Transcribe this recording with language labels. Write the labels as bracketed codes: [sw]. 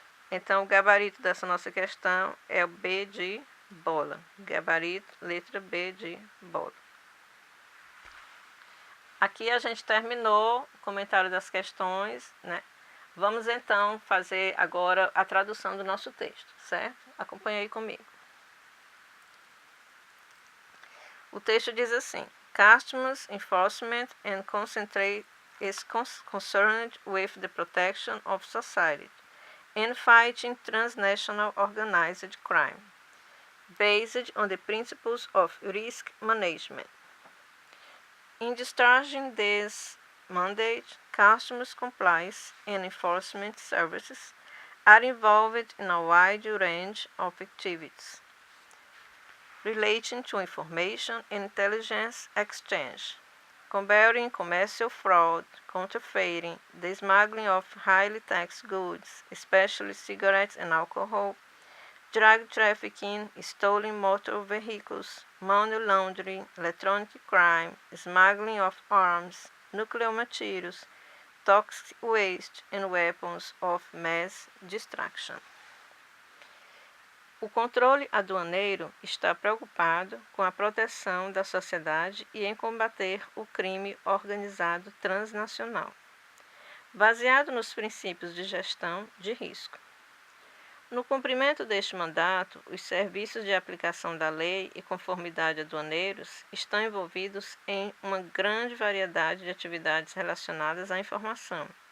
[pt] Então, o gabarito dessa nossa questão é o B de bola. Gabarito, letra B de bola. Aqui a gente terminou o comentário das questões, né? Vamos então fazer agora a tradução do nosso texto, certo? Acompanhe aí comigo. O texto diz assim: [en] Customs enforcement and concentrate is concerned with the protection of society and fighting transnational organized crime, based on the principles of risk management. In discharging this mandate, customs compliance and enforcement services are involved in a wide range of activities relating to information and intelligence exchange, combating commercial fraud, counterfeiting, the smuggling of highly taxed goods, especially cigarettes and alcohol, drug trafficking, stolen motor vehicles, money laundering, electronic crime, smuggling of arms, nuclear materials, toxic waste, and weapons of mass destruction. [pt] O controle aduaneiro está preocupado com a proteção da sociedade e em combater o crime organizado transnacional, baseado nos princípios de gestão de risco. No cumprimento deste mandato, os serviços de aplicação da lei e conformidade aduaneiros estão envolvidos em uma grande variedade de atividades relacionadas à informação